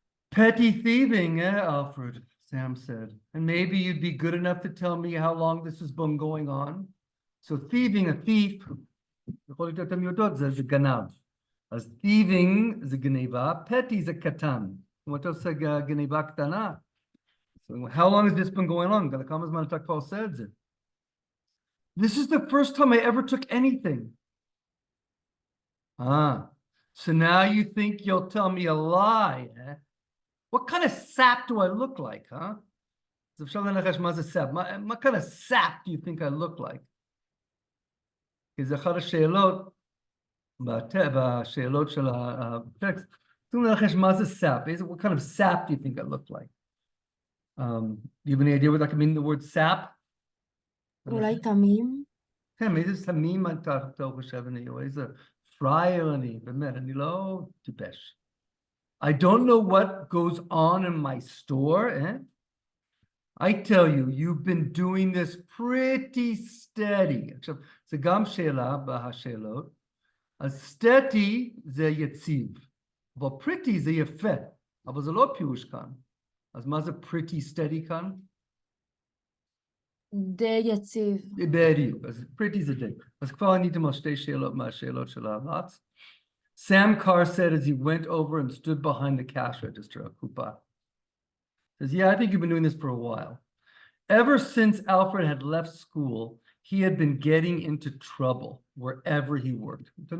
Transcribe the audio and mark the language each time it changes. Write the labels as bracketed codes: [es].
[en] Petty thieving, Alfred, Sam said. And maybe you'd be good enough to tell me how long this has been going on. So thieving, a thief, [he] זה גנב. אז thieving זה גניבה, petty זה קטן. [en] What else [he] גניבה קטנה? [en] So how long has this been going on? [he] כמה זמן אתה כבר עושה את זה? [en] This is the first time I ever took anything. So now you think you'll tell me a lie, eh? What kind of sap do I look like, huh? What kind of sap do you think I look like? Because [he] אחת השאלות, בשאלות של הטקסט, [en] what kind of sap do you think I look like? Do you have any idea what that could mean, the word sap? [he] אולי תמים? כן, איזה תמים אתה חושב אני, או איזה פרייר אני, באמת, אני לא טיפש. [en] I don't know what goes on in my store, eh? I tell you, you've been doing this pretty steady. [he] עכשיו, זה גם שאלה בהשאלות. אז steady זה יציב, אבל pretty זה יפה, אבל זה לא פירוש כאן. אז מה זה pretty steady כאן? די יציב. בדיוק, אז pretty זה די. אז כבר עניתם על 2 שאלות מהשאלות של הארץ. [en] Sam Carr said as he went over and stood behind the cash register of Kupa. Says, yeah, I think you've been doing this for a while. Ever since Alfred had left school, he had been getting into trouble wherever he worked.